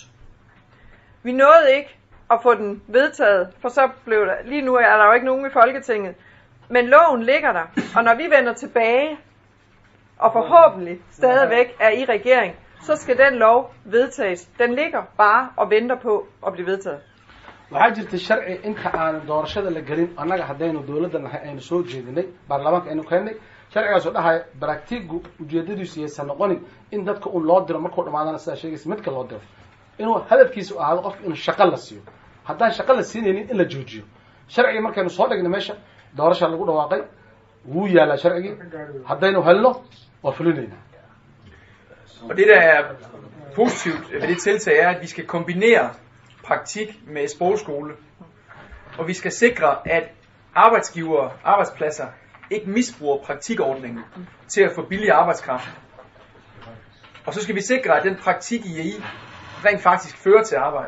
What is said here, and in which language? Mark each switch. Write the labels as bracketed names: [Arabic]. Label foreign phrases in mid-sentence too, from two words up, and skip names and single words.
[Danish] Vi nåede ikke at få den vedtaget, for så blev der, lige nu er der jo ikke nogen i Folketinget, men loven ligger der, og når vi vender tilbage, og forhåbentlig stadigvæk er i regering, så skal den lov vedtages. Den ligger bare og venter på at blive vedtaget. [Somali] waxaa jirta sharci inta aan doorashada la gelin annaga haddaynu dawladdan aynu soo jeedinay baarlamaanka aynu keenay sharcigaas oo dhahay praktigu ujeedadiisu aysan noqonin in dadka uu loo diro markuu dhamaadana sidaa sheegaysa midka loo diro inuu hadafkiisu ahaado qofka inuu shaqo la siiyo haddaan shaqo la siinaynin in la joojiyo sharciga markaynu soo dhignay meesha doorasha lagu dhawaaqay wuu yaalaa sharcigii haddaynu helno waa fulinaynaa. [Danish] Og det der er positivt ved det tiltag er, at vi skal kombinere praktik med sprogskole, og vi skal sikre, at arbejdsgivere, arbejdspladser ikke misbruger praktikordningen til at få billig arbejdskraft. Og så skal vi sikre, at den praktik I rent faktisk fører til arbejde.